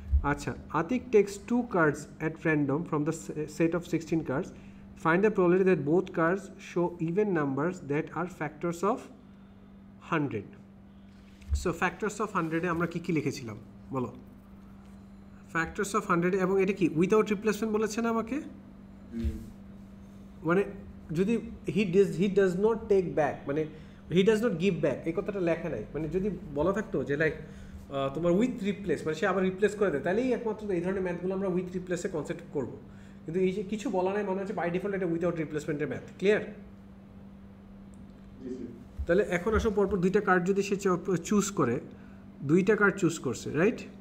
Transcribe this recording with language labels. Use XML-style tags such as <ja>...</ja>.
<en>আচ্ছা, Atik takes 2 cards at random from the set of 16 cards. Find the probability that both cards show even numbers that are factors of 100. So factors of 100</en> <bn>এ আমরা কি লিখেছিলাম বলো? factors of 100 এবং এটা কি without replacement বলেছে না আমাকে?</bn> <en>মানে যদি he does not take back, মানে he does not give back,</en> <bn>এই কথাটা লেখা নাই। মানে যদি বলা থাকতো যে লাইক তোমার উইথ রিপ্লেস, মানে সে আবার রিপ্লেস করে দেয়, তাহলেই একমাত্র এই ধরনের ম্যাথগুলো আমরা উইথ রিপ্লেসে কনসেপ্ট করব। কিন্তু এই যে কিছু বলা নাই, মানে হচ্ছে বাই ডিফল্ট এটা উইদাউট রিপ্লেসমেন্টের ম্যাথ। ক্লিয়ার? তাহলে এখন আসো পরপর দুইটা কার্ড যদি সে চুজ করে, দুইটা কার্ড চুজ করছে, রাইট?</bn>